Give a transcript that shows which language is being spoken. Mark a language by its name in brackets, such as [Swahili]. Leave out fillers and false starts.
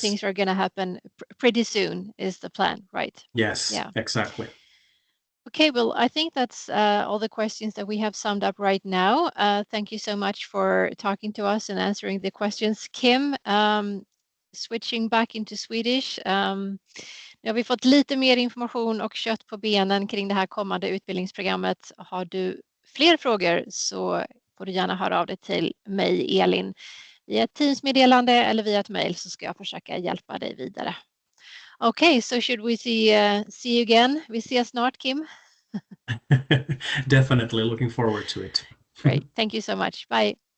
[English] things are going to happen pretty soon is the plan, right? Yes, Yeah. exactly. Okay, well, I think that's all the questions that we have summed up right now. Thank you so much for talking to us and answering the questions. Kim, switching back into Swedish. [Swedish] Nu har vi fått lite mer information och kött på benen kring det här kommande utbildningsprogrammet. Har du fler frågor så får du gärna höra av dig till mig, Elin, via ett Teams-meddelande eller via ett mejl, så ska jag försöka hjälpa dig vidare. [English] Okay, so should we see you again? [Swedish] Vi ses snart, Kim. [English] Definitely looking forward to it. Great. Thank you so much. Bye.